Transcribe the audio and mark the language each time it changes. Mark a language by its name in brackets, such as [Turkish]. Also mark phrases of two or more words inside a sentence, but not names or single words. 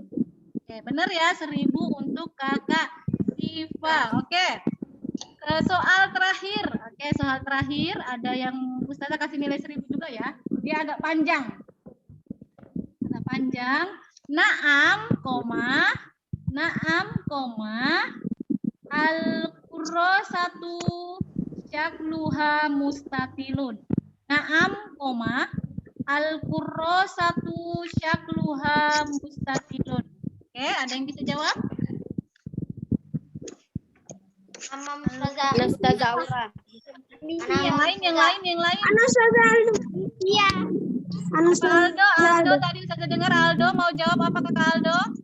[Indonesian] Oke, benar ya, 1000 untuk Kakak Ziva. Oke. Soal terakhir. Oke, soal terakhir ada yang Ustazah kasih nilai 1000 juga ya. Dia agak panjang. Naam, [Arabic] الكراسة شكلها مستطيل. نعم، الكراسة شكلها مستطيل. [Indonesian] Oke, ada yang bisa jawab? Ustazah Aura. Yang lain. Iya. Aldo, tadi Ustazah dengar Aldo mau jawab apa Kakak Aldo?